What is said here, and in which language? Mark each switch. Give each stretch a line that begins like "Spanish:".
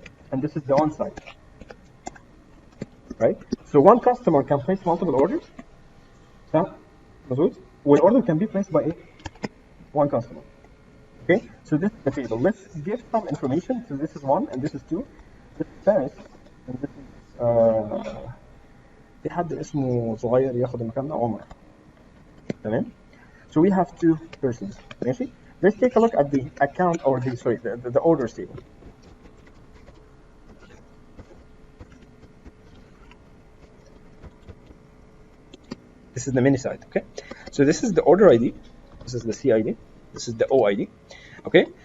English: And this is the one side, right? So one customer can place multiple orders.
Arabic: صح؟ مظبوط؟
English: والorder can be placed by one customer. Okay, so this is the table. Let's give some information. So this is 1 and this is 2. This is Paris and this is
Arabic: في حد اسمه صغير ياخد المكان ده عمر.
English: تمام. So we have 2 persons. ماشي. Let's take a look at the account or the orders table. This is the mini site. Okay. So this is the order ID. This is the CID. This is the OID. Okay.